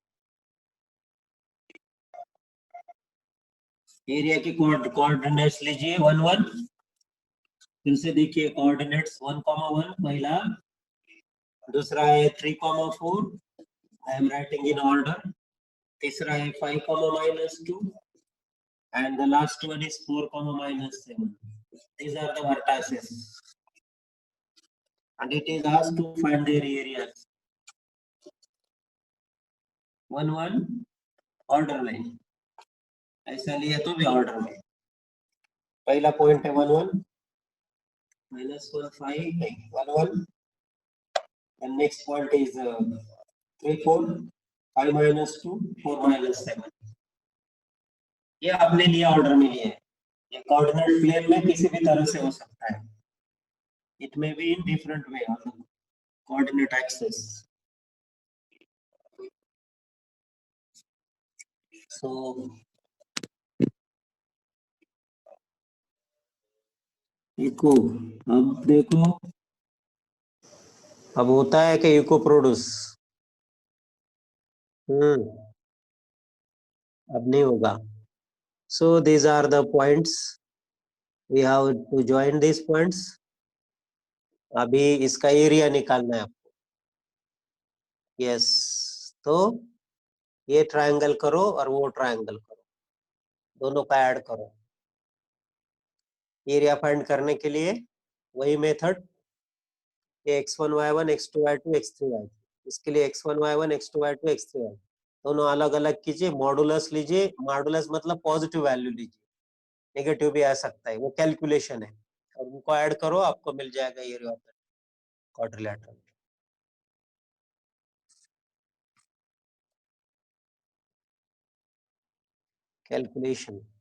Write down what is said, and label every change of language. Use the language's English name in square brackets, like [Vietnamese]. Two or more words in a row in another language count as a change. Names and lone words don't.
[Hindi] एरिया के कोऑर्डिनेट्स लीजिए. 1 1, फिर से देखिए कोऑर्डिनेट्स. 1 1 पहला, दूसरा है 3 4, [English] I am writing in order. [Hindi] तीसरा है 5 minus 2, [English] and the last one is 4 minus 7. These are the vertices, and it is asked to find their areas. [Hindi] 1 1 ऑर्डर में, ऐसा लिया तो भी ऑर्डर में. पहला पॉइंट है 1 1 minus 1 5, 1 1, [English] and next point is 3 4, 5 minus 2, 4 minus 7. [Hindi] ये आपने लिया, ऑर्डर में लिया है. ये कोऑर्डिनेट प्लेन में किसी भी तरह से हो सकता है. [English] It may be in different way on the coordinate axis. [Hindi] So इको, अब देखो, अब होता है कि [English] echo produce. [Hindi] अब नहीं होगा. [English] So these are the points. We have to join these points. [Hindi] अभी इसका एरिया निकालना है आपको. यस, तो ये ट्रायंगल करो और वो ट्रायंगल करो, दोनों का ऐड करो. [English] area find [Hindi] करने के लिए वही मेथड, x1 y1 x2 y2 x3 y3. इसके लिए x1 y1 x2 y2 x3 y2 दोनों अलग अलग कीजिए. मॉडुलस लीजिए. मॉडुलस मतलब [English] positive value [Hindi] लीजिए, नेगेटिव भी आ सकता है, वो कैलकुलेशन है. और उनको ऐड करो, आपको मिल जाएगा [English] area of the quadrilateral. [Hindi] कैलकुलेशन.